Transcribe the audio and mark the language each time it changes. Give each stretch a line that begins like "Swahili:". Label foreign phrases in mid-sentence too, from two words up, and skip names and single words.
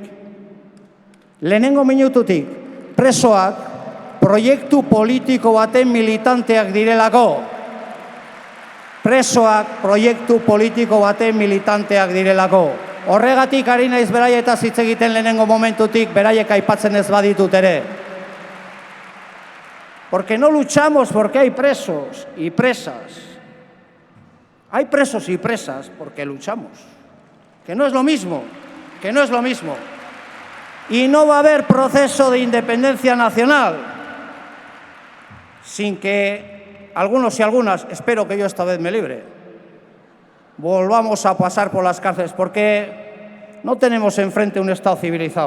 Basque: Lehenengo minututik, presoak proiektu politiko baten militanteak direlako. Presoak proiektu politiko baten militanteak direlako. Horregatik ari naiz beraietaz hitz egiten lehenengo momentutik, beraiek aipatzen ez baditut ere.
Spanish: Porque no luchamos porque hay presos y presas. Hay presos y presas porque luchamos, que no es lo mismo, Y no va a haber proceso de independencia nacional sin que algunos y algunas, espero que yo esta vez me libre, volvamos a pasar por las cárceles, porque no tenemos enfrente un Estado civilizado.